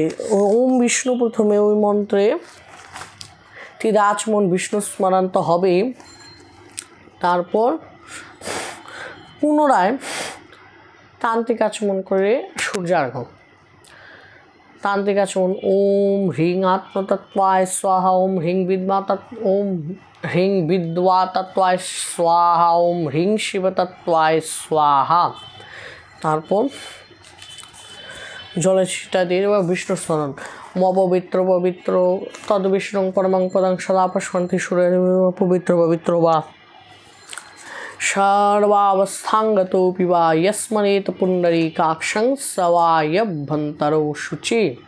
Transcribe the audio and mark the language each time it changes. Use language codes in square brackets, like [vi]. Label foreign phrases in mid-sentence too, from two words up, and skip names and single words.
[bn] ওম বিষ্ণু, প্রথমে ওই মন্ত্রে 3 আচমন বিষ্ণু স্মরণ তো হবেই। তারপর পুনরায় তান্ত্রিক আচমন করে সূর্যার্ঘ। তান্ত্রিক আচমন [sa] ওম হ্রিং আত্মতত্ত্বায় স্বাহা, ওম হ্রিং বিদ্বা তত্ত্বায় স্বাহা, ওম হ্রিং শিবতত্ত্বায় স্বাহা। [bn] তারপর জলে ছিটা দিয়ে বা বিষ্ণু স্মরণ [sa] পবিত্র পবিত্র তদ বিষ্ণু পরমাং পদাং সদা পশন্তি সুরে পবিত্র পবিত্র বা সর্বাবস্থাঙ্গতোপি বা যস্মনেত পুণ্ডরীকাক্ষং সবায়ভ্যন্তরো শুচি।